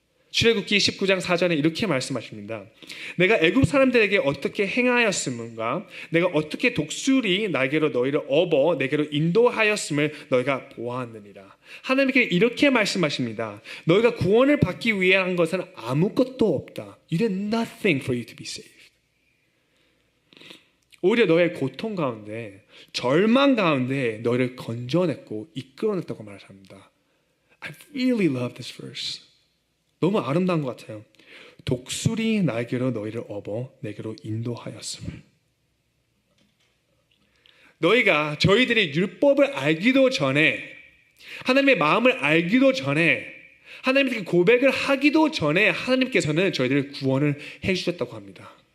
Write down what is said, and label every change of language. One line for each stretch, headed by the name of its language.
Korean: 출애굽기 19장 4절에 이렇게 말씀하십니다. 내가 애굽 사람들에게 어떻게 행하였음과 내가 어떻게 독수리 날개로 너희를 업어 내게로 인도하였음을 너희가 보았느니라. 하나님께 이렇게 말씀하십니다. 너희가 구원을 받기 위해 한 것은 아무것도 없다.
English: You did nothing for you to be saved.
Korean: 오히려 너의 고통 가운데, 절망 가운데 너희를 건져냈고 이끌어냈다고 말합니다.
English: I really love this verse.
Korean: 너무 아름다운 것 같아요. 독수리 날개로 너희를 업어 내게로 인도하였음을. 너희가 저희들이 율법을 알기도 전에, 하나님의 마음을 알기도 전에, 하나님께 고백을 하기도 전에 하나님께서는 저희들을 구원을 해주셨다고 합니다.